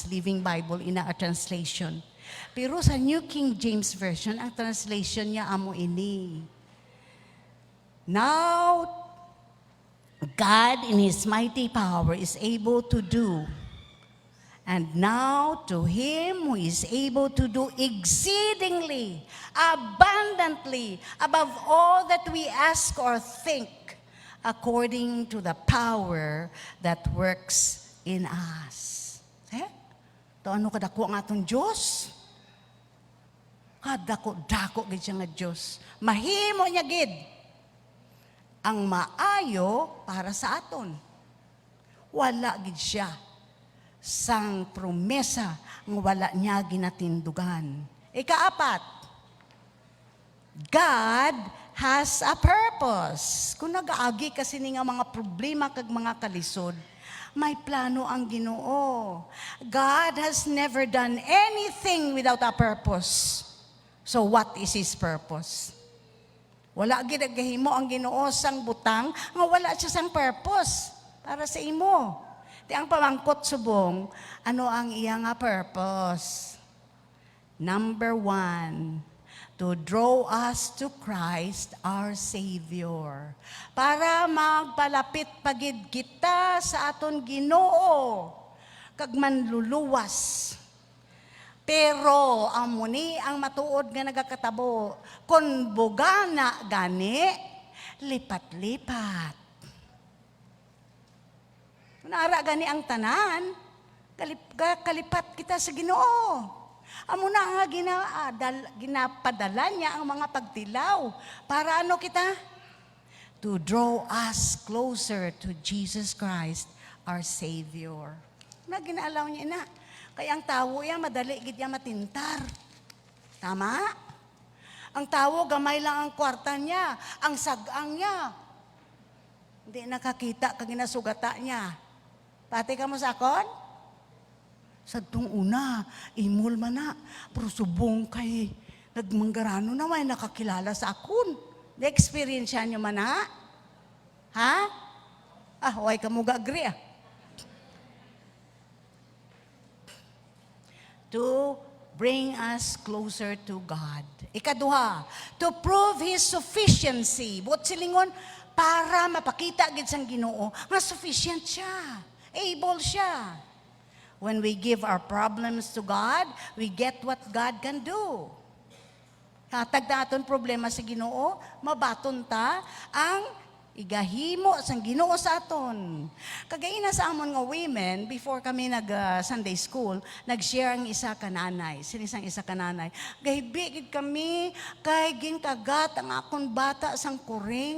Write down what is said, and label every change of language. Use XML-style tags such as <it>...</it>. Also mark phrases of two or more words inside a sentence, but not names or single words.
<en>Living Bible in a translation.</en> <hil>Pero sa New King James Version, ang translation niya amo ini.</hil> <en>Now, God in His mighty power is able to do. And now to Him who is able to do exceedingly, abundantly, above all that we ask or think, according to the power that works in us.</en> <hil>To ano kadako ang atong Diyos? Kadako-dako gid siya nga Dios. Mahimo niya gid ang maayo para sa aton. Wala gid siya sang promesa nga wala niya ginatindugan. Ikaapat,</hil> <en>God has a purpose.</en> <hil>Kung nagaagi kasi ni nga mga problema kag mga kalisod, may plano ang Ginoo.</hil> <en>God has never done anything without a purpose. So what is His purpose?</en> <hil>Wala gid gahimo ang Ginoo sang butang nga wala siya sang purpose para sa imo. Di ang pamangkot subong, ano ang iya nga purpose?</hil> <en>Number 1, to draw us to Christ our Savior.</en> <hil>Para magpalapit pagid kita sa aton Ginoo kag manluluwas. Pero amuni ang matuod nga nagakatabo, kun bugana gani, lipat-lipat. Nara gani ang tanan, kalipat kita sa Ginoo. Amo na nga ginapadala niya ang mga pagtilaw. Para ano kita?</hil> <en>To draw us closer to Jesus Christ, our Savior.</en> <hil>Na ginaalaw niya na. Kaya ang tawo yan, madali gid yan matintar. Tama? Ang tawo, gamay lang ang kwarta niya, ang sagang niya. Hindi nakakita kag ginasugata niya. Pati ka mo sa akon? Sa itong una, imol man na. Pero subong kay nagmanggarano na may nakakilala sa akon. Na-experience niyo man na?</hil> <en>Ha?</en> <hil>Huwag ka mo ga-agree</hil> <en>To bring us closer to God. Ikaduha, to prove His sufficiency.</en> <hil>Buot silingon, para mapakita gid sang Ginoo nga sufficient siya. Able siya.</hil> <en>When we give our problems to God, we get what God can do.</en> <hil>Hatag naton problema sa Ginoo, mabaton ta ang igahimo sang Ginoo sa aton. Kagaina sa amon nga women, before kami nag-</hil> <en>Sunday school,</en> <hil>nag-share ang isa ka nanay. Sinisang isa ka nanay. Gahibigid kami, kay ginkagat ang akon bata sang kuring.</hil>